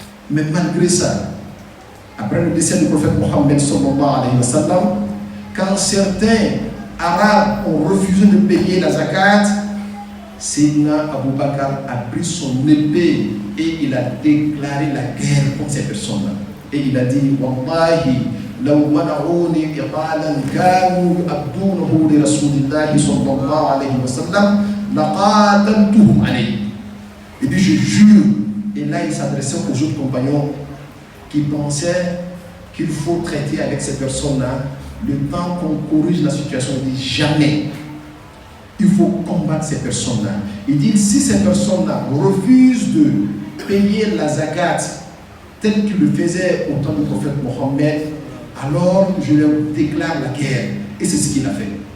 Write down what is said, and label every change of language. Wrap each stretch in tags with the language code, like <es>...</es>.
<fr>Mais malgré ça, après le décès du prophète Mohammed sallallahu alayhi wa sallam, quand certains Arabes ont refusé de payer la zakat, Sayyidina Abu Bakr a pris son épée et il a déclaré la guerre contre ces personnes-là. Et il a dit,</fr> <ar>Wallahi, لو منعوني إقالا كانوا يؤدونه لرسول الله صلى الله عليه وسلم لقاتلتهم عليه.</ar> <fr>Il dit, je jure. Et là, il s'adressait aux autres compagnons qui pensaient qu'il faut traiter avec ces personnes-là le temps qu'on corrige la situation. Il dit, jamais. Il faut combattre ces personnes-là. Il dit, si ces personnes-là refusent de payer la zakat tel qu'il le faisait au temps du prophète Mohammed, alors je leur déclare la guerre. Et c'est ce qu'il a fait.</fr>